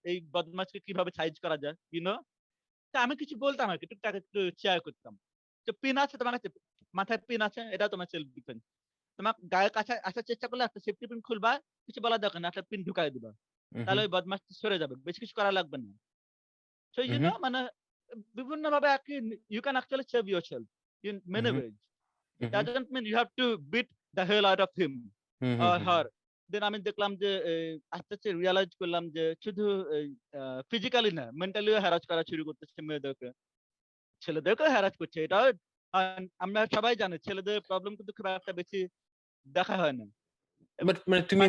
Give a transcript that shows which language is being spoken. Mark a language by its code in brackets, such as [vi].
[bn] এই বদমাশকে কিভাবে সাইজ করা যায়? [en] You know? [bn] তো আমি কিছু বলতাম আরকি, টুকটাক একটু শেয়ার করতাম। তো পিন আছে তোমার কাছে? মাথায় পিন আছে? এটাও তোমার সেলফ ডিফেন্স। তোমার গায়ের কাছে আসার চেষ্টা করলে একটা সেফটি পিন খুলবা। কিছু বলার দরকার নাই। একটা পিন ঢুকায় দিবা। তাহলে ওই বদমাশটা সরে যাবে। বেশি কিছু করা লাগবে না। [en] So you know Mm-hmm. [bn] মানে বিভিন্নভাবে আরকি [en] You can actually save yourself in many Mm-hmm. Ways. Mm-hmm. doesn't mean you have to beat the hell out of him or Mm-hmm. her. [bn] দেন আমি দেখলাম যে আস্তে আস্তে রিয়ালাইজ করলাম যে শুধু ফিজিক্যালি না, মেন্টালিও হ্যারাস করা শুরু করতেছে মেয়েদেরকে। ছেলেদেরকেও হ্যারাস করছে। এটাও আমরা সবাই জানি ছেলেদের প্রবলেম কিন্তু খুব একটা বেশি দেখা হয় না। এবং বাট মানে তুমি